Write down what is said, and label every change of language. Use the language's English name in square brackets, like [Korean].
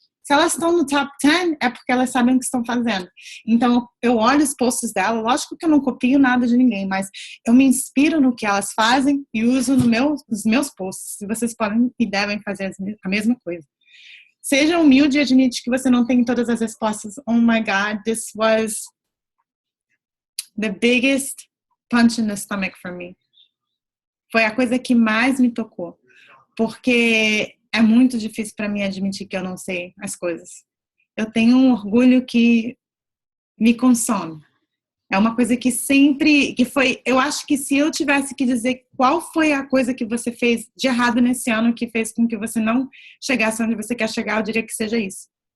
[Portuguese] Se elas estão no top 10, é porque elas sabem o que estão fazendo. Então, eu olho os posts dela, lógico que eu não copio nada de ninguém, mas eu me inspiro no que elas fazem e uso nos meus posts. E vocês podem e devem fazer a mesma coisa. Seja humilde e admite que você não tem todas as respostas. [English] Oh my God, this was the biggest punch in the stomach for me. [Portuguese] Foi a coisa que mais me tocou. Porque é muito difícil para mim admitir que eu não sei as coisas. Eu tenho um orgulho que me consome. É uma coisa que eu acho que se eu tivesse que dizer qual foi a coisa que você fez de errado nesse ano que fez com que você não chegasse onde você quer chegar, eu diria que seja isso.